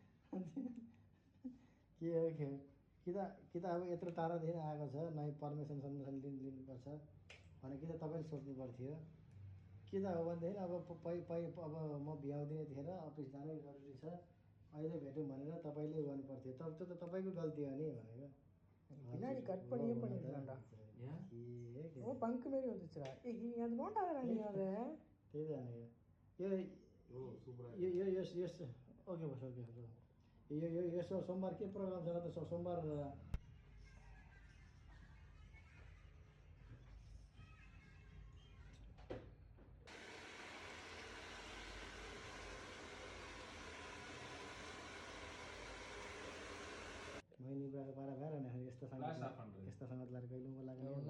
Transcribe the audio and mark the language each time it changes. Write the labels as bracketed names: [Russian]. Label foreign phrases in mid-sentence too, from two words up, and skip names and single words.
[Nepali] के हो कि त अब यत्रो टाढादेखि आएको छ नै पर्मिसन लिनुपर्छ भने कि त तपाईँले सोच्नु पर्थ्यो के त हो भनेदेखि अब अब म भ्याउँदिनँ यतिखेर अफिस जानै जरुरी छ अहिले भेटौँ भनेर तपाईँले गर्नु पर्थ्यो त्यो त तपाईँको गल्ती हो नि भनेको [Tamil] பின்னாடி கட் பண்ணியே பண்ணிடலாம்டா ஓ பங்கு மாதிரி வந்துச்சுடா ஏய் அது நோண்டாதடா நீ அத [Nepali] त्यही त यो यस ओके बस ओके यो यसो सोमबार के प्रोग्राम छ त सोमबार मैनी बुढाको पारा भएर नि यस्तो सङ्गत लाएर कहिले लाग्यो